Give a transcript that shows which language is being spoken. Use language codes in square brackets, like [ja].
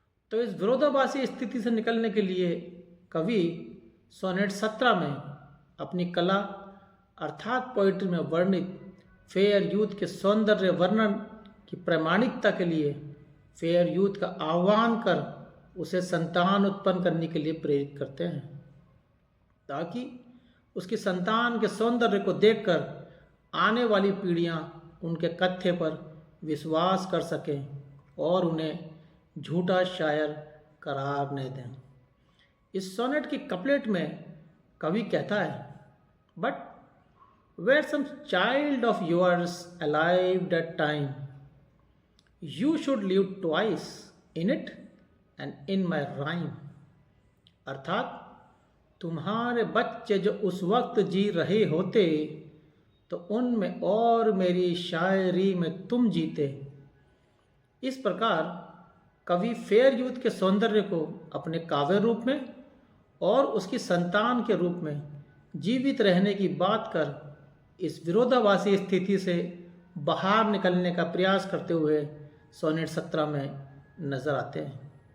[hi] तो इस विरोधाभासी स्थिति से निकलने के लिए कवि सोनेट 17 में अपनी कला अर्थात पोइट्री में वर्णित फेयर यूथ के सौंदर्य वर्णन की प्रामाणिकता के लिए फेयर यूथ का आह्वान कर उसे संतान उत्पन्न करने के लिए प्रेरित करते हैं, ताकि उसकी संतान के सौंदर्य को देखकर आने वाली पीढ़ियां उनके कथ्य पर विश्वास कर सकें और उन्हें झूठा शायर करार न दें। [en] इस सोनेट की कपलेट में कवि कहता है, but were some child of yours alive that time, you should live twice in it and in my rhyme। [hi] अर्थात तुम्हारे बच्चे जो उस वक्त जी रहे होते तो उनमें और मेरी शायरी में तुम जीते। इस प्रकार कवि फेयर यूथ के सौंदर्य को अपने काव्य रूप में और उसकी संतान के रूप में जीवित रहने की बात कर इस विरोधाभासी स्थिति से बाहर निकलने का प्रयास करते हुए सोनेट 17 में नजर आते हैं।